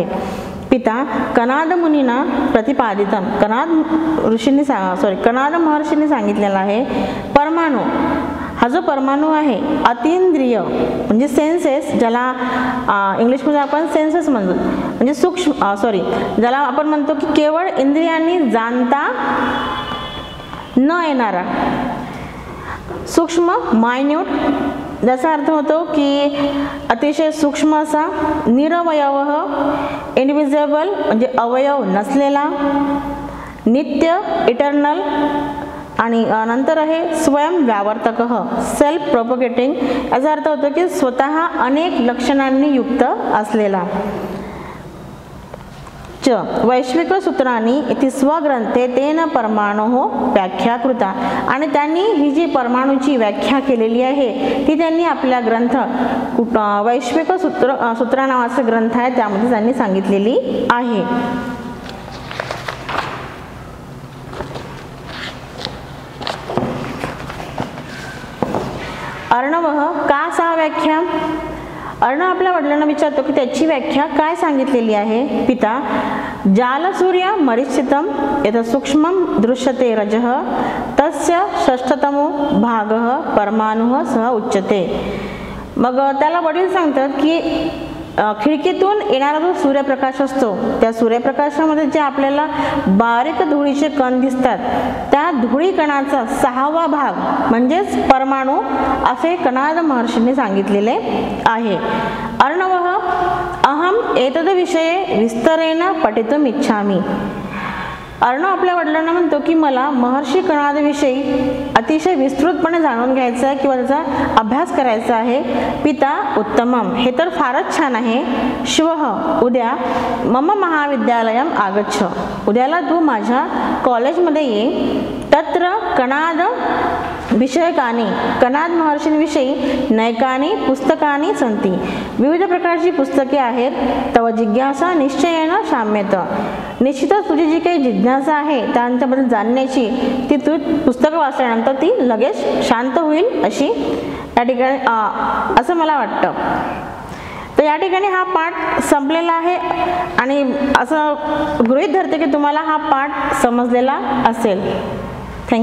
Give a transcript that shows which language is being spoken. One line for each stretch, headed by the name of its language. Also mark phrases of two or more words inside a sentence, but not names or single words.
Sanskrit: पिता कणाद मुनीना प्रतिपादितम.
Marathi: कणाद महर्षींनी सांगितलेला आहे परमाणु हा जो परमाणु आहे अतींद्रिय म्हणजे सेन्सेस, ज्याला इंग्लिशमध्ये आपण सेन्सेस म्हणतो, म्हणजे ज्याला आपण म्हणतो की केवळ इंद्रियांनी जाणता न येणारा सूक्ष्म मायन्यूट, ज्याचा अर्थ होतो की अतिशय सूक्ष्म असा, निरवयव इनविजिबल म्हणजे अवयव नसलेला, नित्य इटर्नल, आणि नंतर आहे स्वयं व्यावर्तक
English: self propagating.
Marathi: याचा अर्थ होतो की स्वतः अनेक लक्षणांनी युक्त असलेला.
Sanskrit: वैश्विक सूत्रांनी इति स्वग्रंथे तेन परमाणोः व्याख्या कृता.
Marathi: आणि त्यांनी ही जी परमाणूची व्याख्या केलेली आहे ती त्यांनी आपल्या ग्रंथ वैश्विक सूत्र नावाचा ग्रंथ आहे त्यामध्ये त्यांनी सांगितलेली आहे.
Sanskrit: अर्णवः का सा व्याख्या.
Marathi: अर्णव आपल्या वडिलांना विचारतो की त्याची व्याख्या काय सांगितलेली आहे.
Sanskrit: पिता जालसूर्य मरीचितम यत् सूक्ष्मं दृश्यते रजः तस्य षष्ठतमो भागः परमाणुः सह उच्यते.
Marathi: मग त्याला वडील सांगतात की खिडकीतून येणारा जो सूर्यप्रकाश असतो त्या सूर्यप्रकाशामध्ये जे आपल्याला बारीक धुळीचे कण दिसतात त्या धुळी कणाचा 6वा भाग म्हणजेच परमाणु असे कणाद महर्षींनी सांगितलेले आहे.
Sanskrit: अर्णवः अहम एतद विषये विस्तरेण पठितुम इच्छामि.
Marathi: अर्णव आपल्या वडिलांना म्हणतो की मला महर्षी कणादविषयी अतिशय विस्तृतपणे जाणून घ्यायचं आहे किंवा त्याचा अभ्यास करायचा आहे.
Sanskrit: पिता उत्तमम,
Marathi: हे तर फारच छान आहे.
Sanskrit: श्वः उद्या मम महाविद्यालयम आगच्छ,
Marathi: उद्याला तू माझ्या कॉलेजमध्ये ये.
Sanskrit: तत्र कणाद विषयकानि कणाद महर्षींविषयी नैकानि पुस्तकानि सन्ति।
Marathi: विविध प्रकारची पुस्तके आहेत।
Sanskrit: तव जिज्ञासा निश्चयेन शाम्येत।
Marathi: निश्चितच तुझी जी काही जिज्ञासा आहे त्यांच्याबद्दल जाणण्याची ती तू पुस्तकं वाचल्यानंतर ती लगेच शांत होईल अशी या ठिकाणी असं मला वाटतं। तर या ठिकाणी हा पाठ संपलेला आहे आणि असं गृहीत धरते की तुम्हाला हा पाठ समजलेला असेल।